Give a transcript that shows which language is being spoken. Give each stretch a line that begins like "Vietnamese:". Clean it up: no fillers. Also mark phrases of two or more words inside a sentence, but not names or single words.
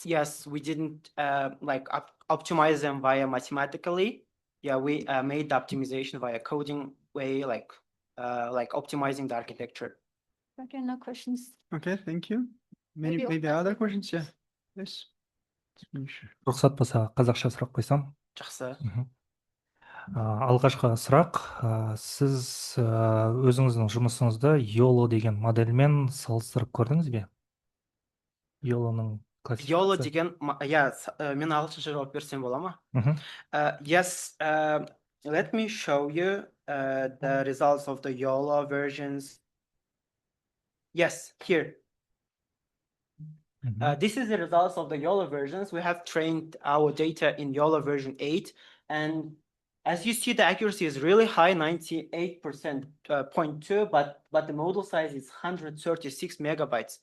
English: Yes, we didn't like optimize them via mathematically. Yeah, we made the optimization via coding way, like optimizing the architecture. Okay, no questions. Okay, thank you. Maybe Maybe other questions? Yeah. Yes.
Kazakh: Рұқсат болса, қазақша сұрақ қойсам. Жақсы. Алғашқы сұрақ, сіз өзіңіздің жұмысыңызды YOLO деген модельмен салыстырып көрдіңіз бе? YOLO-ның YOLO классификациясы. деген, мен ағылшынша жауап берсем бола ма?
English: Yes, let me show you the results of the YOLO versions. Yes, here. This is the results of the YOLO versions. We have trained our data in YOLO version 8, and as you see, the accuracy is really high, 98.2, but the model size is 136 megabytes.